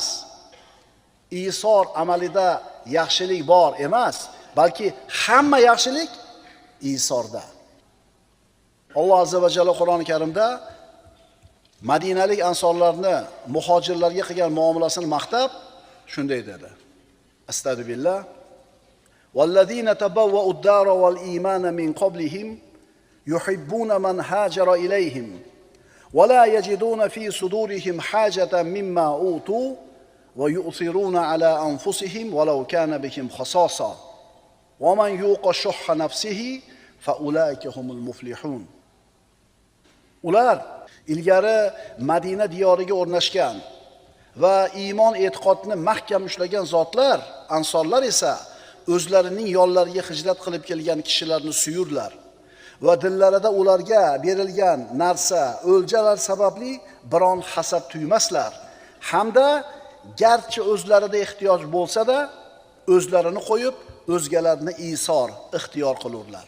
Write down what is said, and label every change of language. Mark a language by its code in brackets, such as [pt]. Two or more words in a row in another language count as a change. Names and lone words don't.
[uz] Isor amalida yaxshilik bor emas, balki hamma yaxshilik isorda. Alloh azza va jalla Qur'oni Karimda Madinalik ansorlarni muhojirlarga qilgan muomalasini maqtab shunday dedi. [ar] أستغفر الله والذين تبوءوا الدار والإيمان من قبلهم يحبون من هاجر إليهم ولا يجدون في صدورهم حاجة مما أوتوا ويؤثرون على أنفسهم ولو كان بهم خصاصة ومن يوق شح نفسه فأولئك هم المفلحون. [uz] Ular ilgari Madina diyoriga o'rnashgan va iymon e'tiqodini mahkam ushlagan zotlar, ansorlar esa o'zlarining yollariga hijrat qilib kelgan kishilarni suyurlar va dillarida ularga berilgan narsa, o'ljalar sababli biron hasad tuymaslar, hamda garchi o'zlarida ehtiyoj bo'lsa-da, o'zlarini qo'yib, o'zgalarni isor, ixtiyor qilurlar.